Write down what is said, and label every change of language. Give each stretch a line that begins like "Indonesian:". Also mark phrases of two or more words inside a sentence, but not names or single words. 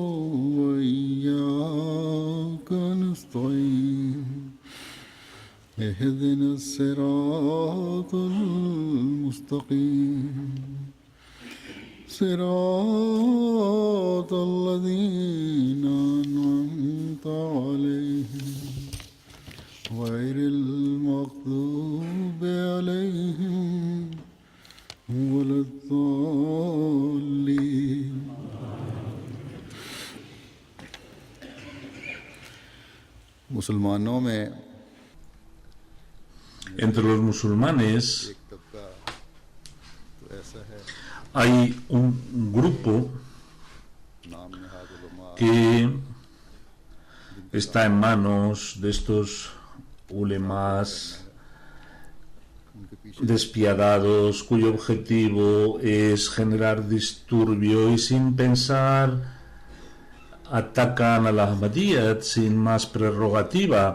Arabic: وإياك نستعين اهدنا الصراط المستقيم صراط الذين أنعمت عليهم غير المغضوب عليهم ولا الضالين.
Urdu: مسلمانوں میں
Spanish: Entre los musulmanes hay un grupo que está en manos de estos ulemas despiadados, cuyo objetivo es generar disturbio y sin pensar atacan a la Ahmadiyyat sin más prerrogativa.